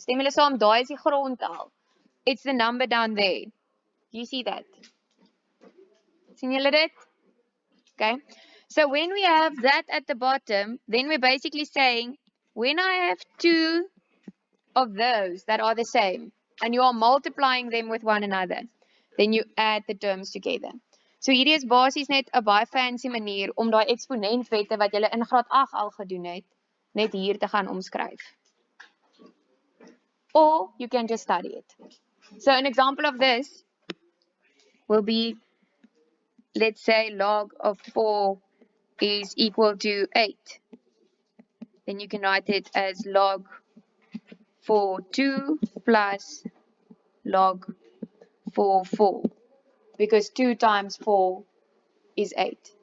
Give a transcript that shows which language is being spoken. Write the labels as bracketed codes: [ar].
[af] Stem julle saam, daai is die grondtal. It's the number down there. Do you see that? sien julle dit? Okay. [en] So when we have that at the bottom, then we're basically saying, when I have two of those that are the same, and you are multiplying them with one another, then you add the terms together. [af] So hierdie is basies net 'n baie fancy manier om daai eksponentwette wat julle in graad 8 al gedoen het, net hier te gaan omskryf. [en] Or you can just study it. So an example of this will be, let's say log of 4 is equal to 8. Then you can write it as log 4 2 plus log 4 because 2 times 4 is 8.